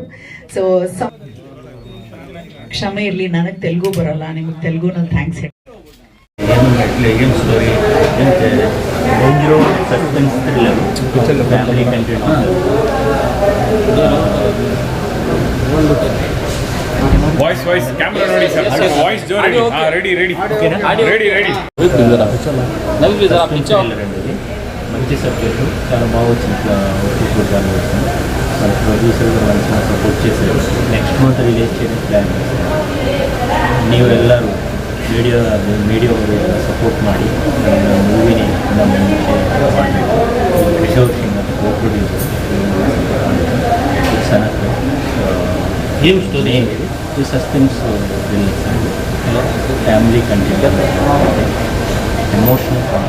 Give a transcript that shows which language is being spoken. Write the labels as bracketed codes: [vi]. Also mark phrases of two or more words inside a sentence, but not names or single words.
[kn] ಸೊ ಕ್ಷಮೆ ಇರ್ಲಿ, ನನಗೆ ತೆಲುಗು ಬರಲ್ಲ, ನಿಮಗೆ ತೆಲುಗು ನಾನು ಥ್ಯಾಂಕ್ಸ್ ಹೇಳಿ. [en] ಏನ್ story suspense thriller family content. voice camera [kn] ನೋಡಿ ಸರ್, ವಾಯ್ಸ್ ಜೋರಾಗಿ. ರೆಡಿ [te] మంచి సబ్జెక్టు, చాలా బాగా వచ్చింది. చూడడానికి వచ్చింది. మన ప్రొడ్యూసర్ కూడా మంచి సపోర్ట్ చేశారు. [en] next month release [te] చేయడం ప్లాన్ చేశారు. [kn] ನೀವು ಎಲ್ಲರೂ ಮೀಡಿಯಾ ಅವರೆಲ್ಲ ಸಪೋರ್ಟ್ ಮಾಡಿ ನನ್ನ ಮೂವಿನಿ ನಮ್ಮ ಮುಂಚೆ ಮಾಡಬೇಕು. ಕಿಶೋರ್ ಸಿಂಗ್ ಅಂತ ಕೋ ಪ್ರೊಡ್ಯೂಸರ್ ಚೆನ್ನಾಗಿ. [en] ಏನು ಸ್ಟೋರಿ ಇದು suspense thriller family content, emotional